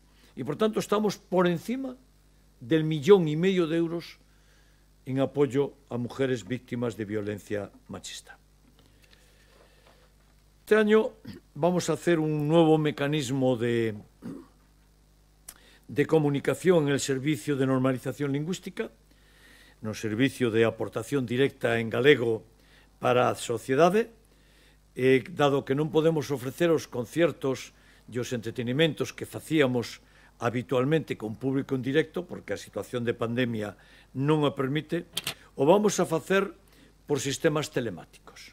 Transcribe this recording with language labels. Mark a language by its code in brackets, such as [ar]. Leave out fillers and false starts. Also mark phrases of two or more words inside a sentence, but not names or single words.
[es] Y por tanto estamos por encima del 1,5 millones de euros en apoyo a mujeres víctimas de violencia machista. Este año vamos a hacer un nuevo mecanismo de comunicación en el servicio de [gl] normalización lingüística, no servicio de aportación directa en galego para a sociedade, dado que non podemos ofrecer os conciertos e os entretenimentos que facíamos habitualmente con público en directo, porque a situación de pandemia non o permite, o vamos a facer por sistemas telemáticos.